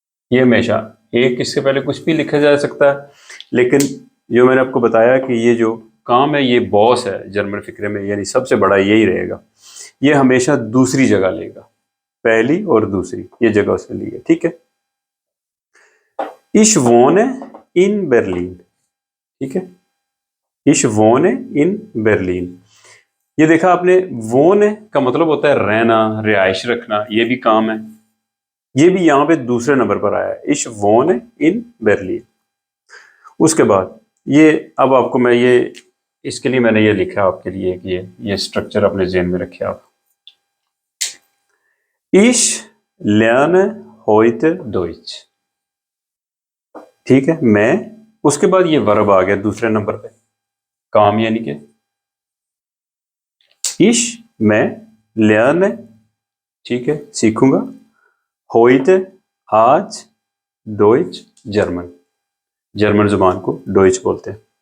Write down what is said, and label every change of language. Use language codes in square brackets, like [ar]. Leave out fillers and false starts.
[hi] ये हमेशा एक, इससे पहले कुछ भी लिखा जा सकता है, लेकिन जो मैंने आपको बताया कि ये जो काम है, ये बॉस है जर्मन फ़िक्रे में, यानी सबसे बड़ा यही रहेगा। ये हमेशा दूसरी जगह लेगा, पहली और दूसरी ये जगह उसने ली है, ठीक है? [de] Ich wohne in Berlin, [hi] ठीक है? [de] Ich wohne in Berlin। [hi] ये देखा आपने, wohne का मतलब होता है रहना, रिहाइश रखना, ये भी काम है। ये भी यहाँ पे दूसरे नंबर पर आया है, [de] Ich wohne in Berlin। [hi] उसके बाद ये, अब आपको मैं ये, इसके लिए मैंने ये लिखा आपके लिए कि ये स्ट्रक्चर अपने ज़हन में रखिए आप। [de] Ich lerne heute Deutsch, [hi] ठीक है? मैं, उसके बाद ये वर्ब आ गया दूसरे नंबर पे, काम यानी कि इश, मैं, लर्न, ठीक है, सीखूंगा, होइट, आज, डोइच, जर्मन, जर्मन जुबान को डोइच बोलते हैं।